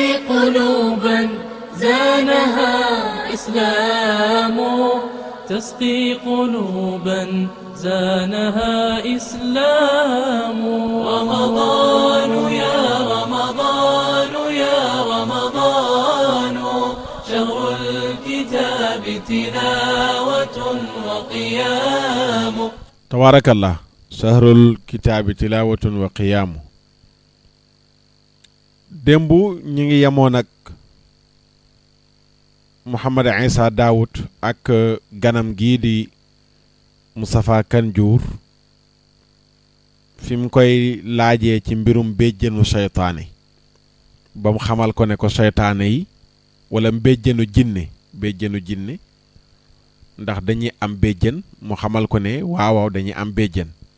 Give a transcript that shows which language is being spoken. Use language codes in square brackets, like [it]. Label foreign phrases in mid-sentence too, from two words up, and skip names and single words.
[ar] قلوبا زانها إسلام تسقي قلوبا زانها إسلام رمضان يا رمضان يا رمضان شهر الكتاب تلاوة وقيام تبارك الله شهر الكتاب تلاوة وقيام [wo] démbu ñi ngi yemoon ak Mouhamed Issa Daoud ak ganam gii di Moustapha Kanjour fi mu koy laajee ci mbirum béjjënu seytaane ba mu xamal ko ne ko seytaane yi wala béjjënu jinne ndax dañuy am béjjën mu xamal ko ne waaw dañuy am béjjën